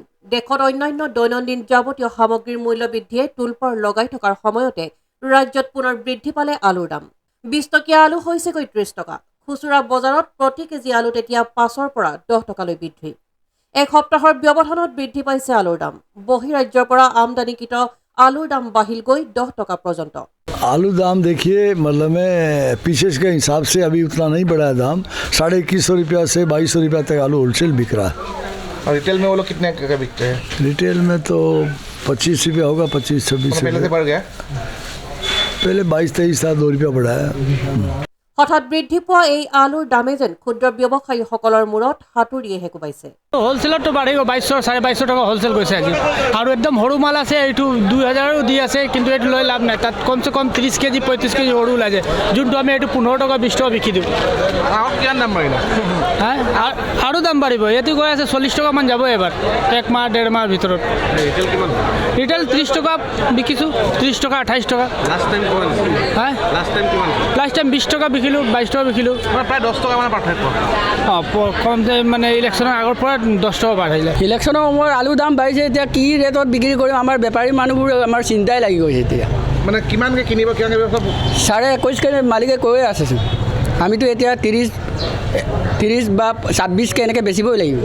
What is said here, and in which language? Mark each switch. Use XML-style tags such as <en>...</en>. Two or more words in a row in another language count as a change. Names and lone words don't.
<as>দেশত অন্যান্য দৈনন্দিন যাৱতীয় সামগ্ৰীৰ মূল্য বৃদ্ধিয়ে তোলপাৰ লগাই থকাৰ সময়তে ৰাজ্যত পুনৰ বৃদ্ধি পালে আলুৰ দাম। 20 টকীয়া আলু হৈছেগৈ 30 টকা। খুচুৰা বজাৰত প্ৰতি কেজি আলুত এতিয়া 5ৰ পৰা 10 টকালৈ বৃদ্ধি। এক সপ্তাহৰ ব্যৱধানত বৃদ্ধি পাইছে আলুৰ দাম। বহিৰাজ্যৰ পৰা আমদানিকৃত আলুৰ দাম বাঢ়িল গৈ 10 টকা পৰ্যন্ত।</as> <hi>आलू दाम देखिए मतलब में पीछे के हिसाब से अभी उतना नहीं बढ़ा है दाम। 2150 रुपया से 2200 रुपया तक आलू होलसेल बिक रहा है। और रिटेल में वो लोग कितने का बिकते हैं? रिटेल में तो 25 रुपया होगा, 25-26 पहले से बढ़ गया, पहले 22-23 था, 2 रुपया बढ़ा है।</hi> <as>হঠাৎ বৃদ্ধি পোৱা এই আলুৰ দামে যেন ক্ষুদ্ৰ ব্যৱসায়ীসকলৰ মূৰত হাতুৰিয়ে হেকুবাইছে। হোলচেলতো বাঢ়িব 2200-2250 টকা হোলচেল গৈছে আজি। আৰু একদম সৰু মাল আছে, এইটো 2000ৰো দি আছে, কিন্তু এইটো লৈ লাভ নাই। তাত কমচে কম 30 কেজি 35 কেজি সৰু ওলাই যায়, যোনটো আমি এইটো 15 টকা 20 টকা বিকি দিওঁ।</as> <hi>और क्या दाम बढ़ेगा?</hi> <as>হা আৰু দাম বাঢ়িব। ইয়াতে গৈ আছে 40 টকামান যাব এবাৰ, 1 মাহ 1.5 মাহৰ ভিতৰত। ৰিটেল কিমান? ৰিটেল 30 টকা বিকিছোঁ, 30 টকা 28 টকা।</as> <en>last time किमान?</en> <as>হা</as> <en>last time किमान? last time</en> <as>20 টকা বিকিলোঁ, 22 টকা বিকিলোঁ। প্ৰায় 10 টকা মান পাৰ্থক্য। কম মানে ইলেকশ্যনৰ আগৰ পৰা 10 টকা বাঢ়িলে। ইলেকশ্যনৰ সময়ত আলুৰ দাম বাঢ়িছে, এতিয়া কি ৰেটত বিক্ৰী কৰিম আমাৰ বেপাৰী মানুহবোৰ আমাৰ চিন্তাই লাগি গৈছে এতিয়া। মানে কিমানকৈ কিনিব কিমানকৈ ব্যৱস্থা? 21.5কে মালিকে কৈয়ে আছেচোন, আমিতো এতিয়া 30 বা 26কে এনেকৈ বেচিবই লাগিব।</as>